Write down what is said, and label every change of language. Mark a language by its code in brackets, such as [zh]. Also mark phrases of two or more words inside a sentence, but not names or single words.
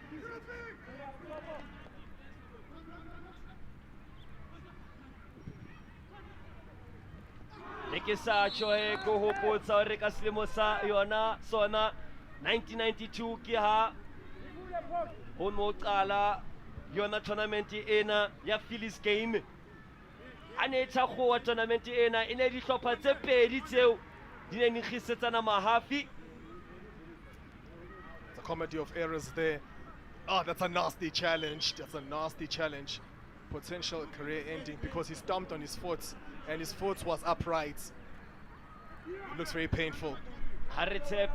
[st] ke sa tjho go hopotsa hore ka selemo sa yona sona 1992 ke ha ho no qala yona tournament ena ya Phillies game a ne tshakgowa tournament ena e ne dihlopha tse pedi tseo di ne di kgisetsana mahafi. [en] The comedy of errors there. Oh, that's a nasty challenge. That's a nasty challenge. Potential career ending because he stomped on his foot and his foot was upright. It looks very painful. It